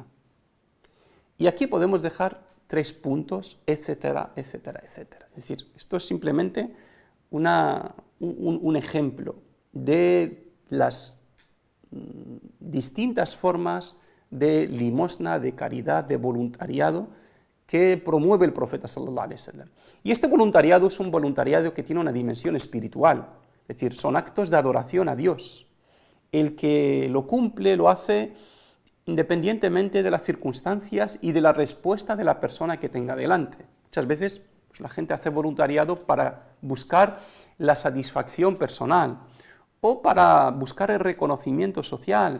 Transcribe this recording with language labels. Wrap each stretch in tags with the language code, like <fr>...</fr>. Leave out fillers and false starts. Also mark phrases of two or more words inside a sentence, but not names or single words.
<es>Y aquí podemos dejar 3 puntos, etcétera, etcétera, etcétera. Es decir, esto es simplemente un ejemplo de las distintas formas de limosna, de caridad, de voluntariado que promueve el profeta</es> <ar>صلى الله عليه وسلم.</ar> <es>Y este voluntariado es un voluntariado que tiene una dimensión espiritual, es decir, son actos de adoración a Dios. El que lo cumple lo hace independientemente de las circunstancias y de la respuesta de la persona que tenga delante. Muchas veces pues, la gente hace voluntariado para buscar la satisfacción personal o para buscar el reconocimiento social.</es>